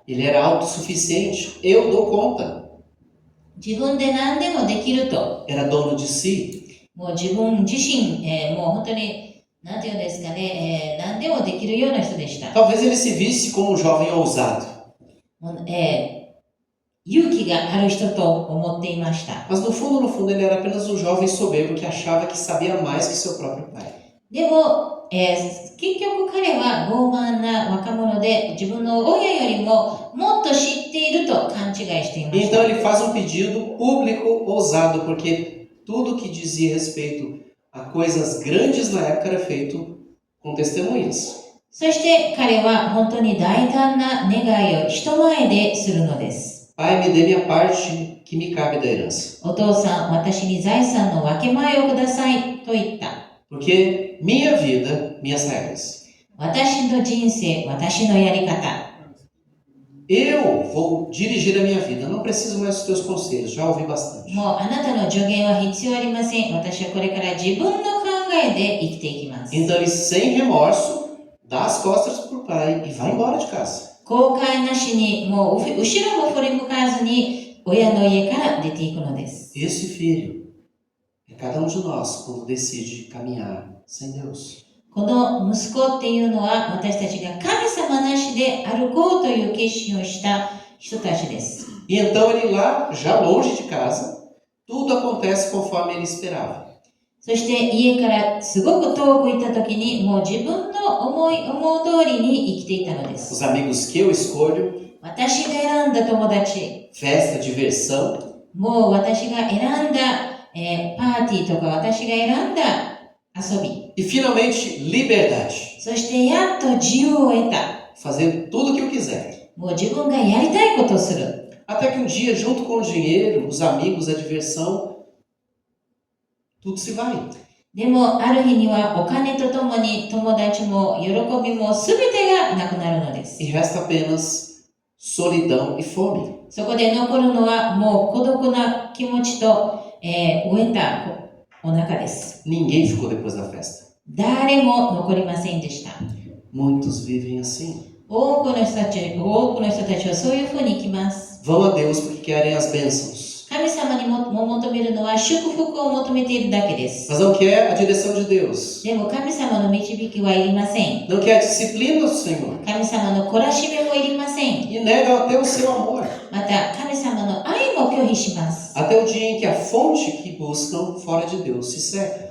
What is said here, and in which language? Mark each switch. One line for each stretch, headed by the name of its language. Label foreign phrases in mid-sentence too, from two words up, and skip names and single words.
Portuguese: Ele era autossuficiente. Eu dou conta.
Japanese: 自分で何でもできると。
Portuguese: Era dono de si.
Japanese: もう自分自身、もう本当に、なんていうんですかね、何でもできるような人でした。
Portuguese: Talvez ele se visse como um jovem ousado.
Japanese: 勇気がある人と思っていました。
Portuguese: Mas no fundo, ele era apenas um jovem soberbo que achava que sabia mais que seu próprio pai.
Japanese: でも、結局彼は傲慢な若者で自分の親よりももっと知っていると勘違いしていました。
Portuguese: Então ele faz um pedido público ousado, porque tudo que dizia respeito a coisas grandes na época era feito com testemunhas.
Japanese: そして彼は本当に大胆な願いを人前でするのです。
Portuguese: Pai, me dê minha parte que me cabe da herança.
Japanese: お父さん、私に財産の分け前をくださいと言った。
Portuguese: Porque minha vida, minhas regras.
Japanese: 私の人生、私のやり方。
Portuguese: Eu vou dirigir a minha vida. Não preciso mais dos teus conselhos. Já ouvi bastante.
Japanese: もうあなたの助言は必要ありません。私はこれから自分の考えで生きていきます。
Portuguese: Então ele, sem remorso, dá as costas pro pai e vai embora de casa.
Japanese: 後悔なしに、もう後ろも振り向かずに、親の家から出ていくのです。
Portuguese: Esse filho é cada de nós quando decide caminhar sem Deus.
Japanese: この息子っていうのは、私たちが神様なしで歩こうという決心をした人たちです。
Portuguese: E então ele lá, já longe de casa, tudo acontece conforme ele esperava.
Japanese: そして家からすごく遠く行った時に、もう自分の思う通りに生きていたのです。
Portuguese: Os amigos que eu escolho,
Japanese: 私が選んだ友達、
Portuguese: festa, diversão,
Japanese: もう私が選んだ、パーティーとか私が選んだ遊び。
Portuguese: e finalmente liberdade.
Japanese: そしてやっと自由を得た。
Portuguese: Fazer tudo o que eu quiser.
Japanese: もう自分がやりたいことをする。
Portuguese: Até que um dia, junto com o dinheiro, os amigos, a diversão, tudo se vai.
Japanese: でもある日にはお金とともに友達も喜びも全てがなくなるのです。
Portuguese: E resta apenas solidão e fome.
Japanese: そこで残るのはもう孤独な気持ちと、飢えたお腹です。
Portuguese: Ninguém ficou depois da festa.
Japanese: 誰も残りませんでした。
Portuguese: Muitos vivem assim.
Japanese: 多くの人たちはそういうふうに生きます。
Portuguese: Vão a Deus porque querem as bênçãos.
Japanese: 神様にも求めるのは祝福を求めているだけです。
Portuguese: Mas não quer a direção de Deus.
Japanese: でも神様の導きはいりません。
Portuguese: Não quer a disciplina do Senhor.
Japanese: 神様の懲らしめもいりません。
Portuguese: E nega até o seu amor.
Japanese: また神様の愛も拒否します。
Portuguese: Até o dia em que a fonte que buscam fora de Deus se seca.